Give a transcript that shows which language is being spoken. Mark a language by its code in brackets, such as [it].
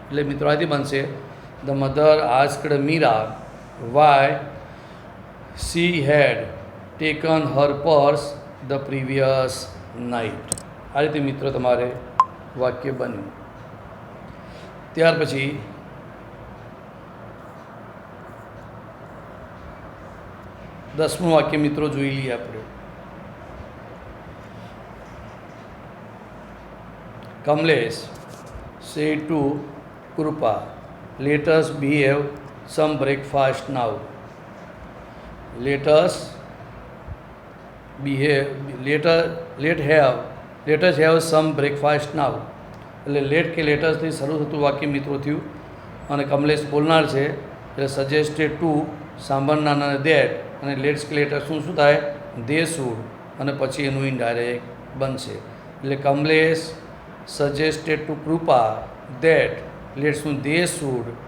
[gu] એટલે મિત્રો આથી બનશે [en] The mother asked Meera why she had taken her purse the previous night. [gu] આ રીતે મિત્રો તમારે વાક્ય બન્યું. ત્યાર પછી 10મું વાક્ય મિત્રો જોઈ લઈએ આપણે. [en] Kamlesh say to Krupa, let us behave some breakfast now. Let us behave, let us have some breakfast now. [gu] એટલે લેટ કે લેટસથી શરૂ થતું વાક્ય મિત્રો થયું. અને કમલેશ બોલનાર છે એટલે સજેસ્ટેડ ટુ સાંભળનાર અને ધેટ, અને લેટ્સ કે લેટર શું થાય? દે શુડ, અને પછી એનું ઇનડાયરેક્ટ બનશે. એટલે Kamlesh suggested two Krupa that લેટ્સનું they should